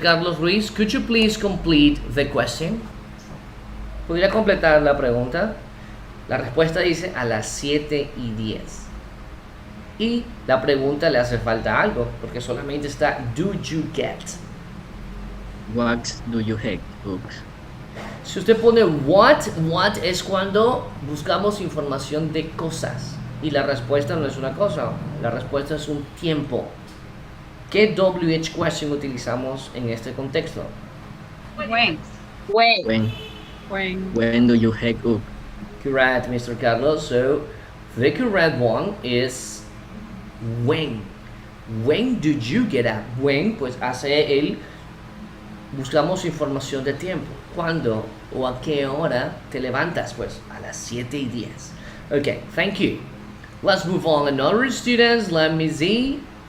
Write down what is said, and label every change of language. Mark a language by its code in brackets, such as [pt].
[en] Carlos Ruiz, could you please complete the question? [es] ¿Podría completar la pregunta? La respuesta dice a las 7:10. Y la pregunta le hace falta algo, porque solamente está [en] do you get. What do you hate, books? [es] Si usted pone what es cuando buscamos información de cosas. Y la respuesta no es una cosa, la respuesta es un tiempo. ¿Qué WH question utilizamos en este contexto? [en] When. When do you hate, book? Correct, Mr. Carlos. So, the correct one is when. When did you get up? When, [es] pues hace el... Buscamos información de tiempo. ¿Cuándo o a qué hora te levantas? Pues a las 7:10. [en] Okay, thank you. Let's move on. Another students, let me see.